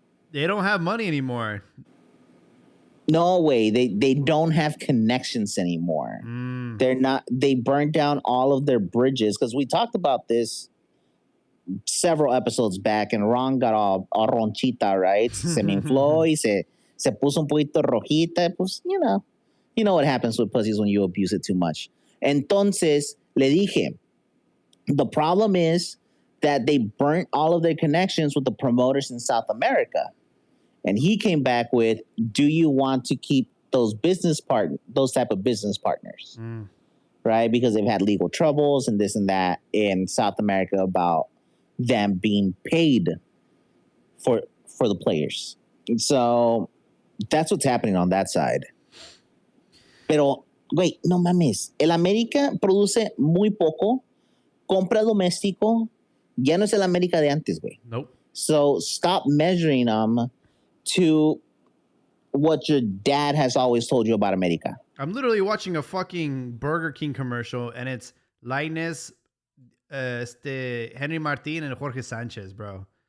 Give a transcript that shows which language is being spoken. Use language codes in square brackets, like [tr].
[en] They don't have money anymore. No way. They don't have connections anymore. They burnt down all of their bridges, because we talked about this several episodes back, and Ron got all ronchita, right? [es] Se me infló y se puso un poquito rojita. [en] Pues, you know what happens with pussies when you abuse it too much. [es] Entonces, le dije, [en] the problem is that they burnt all of their connections with the promoters in South America. And he came back with, do you want to keep those type of business partners? Right? Because they've had legal troubles and this and that in South America about them being paid for the players. And so that's what's happening on that side. [es] Pero, güey, no mames. El América produce muy poco, compra doméstico, ya no es el América de antes, güey. Nope. [en] So stop measuring them to what your dad has always told you about America. I'm literally watching a fucking Burger King commercial, and it's Lainez, Henry Martin, and Jorge Sanchez, bro.